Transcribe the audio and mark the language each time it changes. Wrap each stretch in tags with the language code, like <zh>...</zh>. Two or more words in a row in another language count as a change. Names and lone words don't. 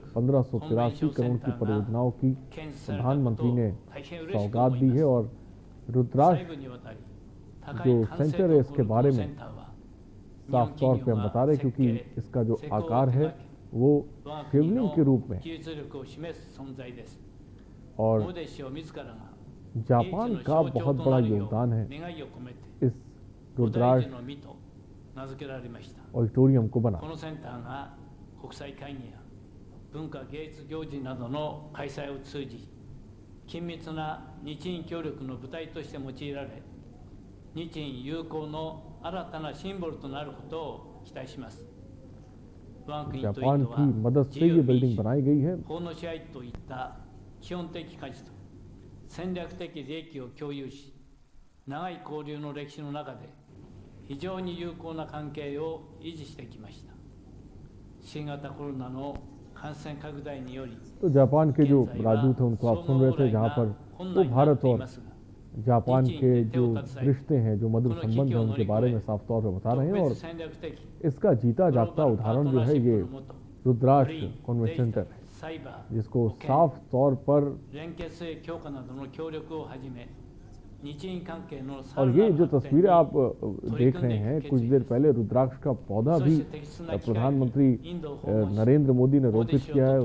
<hi>1583 करोड़ की परियोजनाओं की प्रधानमंत्री ने सौगात दी है और रुद्राक्ष जो सेंटर है इसके बारे में साफ तौर पे हम बता रहे हैं, क्योंकि इसका जो आकार है वो शिवलिंग के रूप में और जापान का बहुत बड़ा योगदान है इस रुद्राक्ष ऑडिटोरियम को बना।</hi> <ja>緊密な日印協力の舞台として用いられ、日印友好の新たなシンボルとなることを期待します。我が国とインドは自由民主、法の支配といった基本的価値と戦略的利益を共有し、長い交流の歴史の中で非常に友好な関係を維持してきました。新型コロナの</ja> <hi>तो जापान के जो राजदूत हैं उनको आप सुन रहे थे, जहां पर वो भारत और जापान के जो रिश्ते हैं, जो मधुर संबंध हैं, उनके बारे में साफ तौर पर बता रहे हैं। और इसका जीता जागता उदाहरण जो है ये रुद्राक्ष कॉन्वेंशन सेंटर है, जिसको साफ तौर पर, और ये जो तस्वीरें आप देख रहे हैं, कुछ देर पहले रुद्राक्ष का पौधा भी प्रधानमंत्री नरेंद्र मोदी ने रोपित किया है।</hi>